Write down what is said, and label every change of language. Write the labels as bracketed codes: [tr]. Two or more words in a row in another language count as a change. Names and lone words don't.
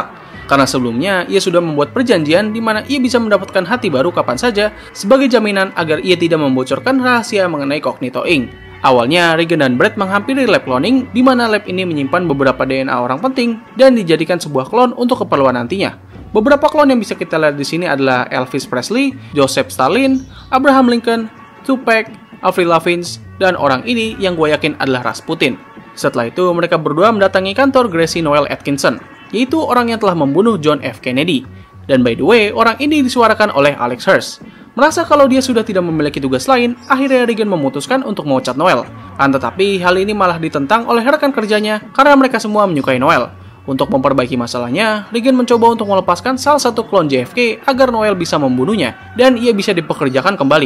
[id] Karena sebelumnya, ia sudah membuat perjanjian di mana ia bisa mendapatkan hati baru kapan saja sebagai jaminan agar ia tidak membocorkan rahasia mengenai Cognito Inc. Awalnya, Regan dan Brad menghampiri lab cloning, di mana lab ini menyimpan beberapa DNA orang penting dan dijadikan sebuah klon untuk keperluan nantinya. Beberapa klon yang bisa kita lihat di sini adalah Elvis Presley, Joseph Stalin, Abraham Lincoln, Tupac, Avril Lavigne, dan orang ini yang gue yakin adalah Rasputin. Setelah itu, mereka berdua mendatangi kantor Gracie Noel Atkinson, yaitu orang yang telah membunuh John F. Kennedy. Dan [en] by the way, [id] orang ini disuarakan oleh Alex Hirsch. Merasa kalau dia sudah tidak memiliki tugas lain, akhirnya Regan memutuskan untuk memecat Noel. Tetapi hal ini malah ditentang oleh rekan kerjanya karena mereka semua menyukai Noel. Untuk memperbaiki masalahnya, Regan mencoba untuk melepaskan salah satu klon JFK agar Noel bisa membunuhnya dan ia bisa dipekerjakan kembali.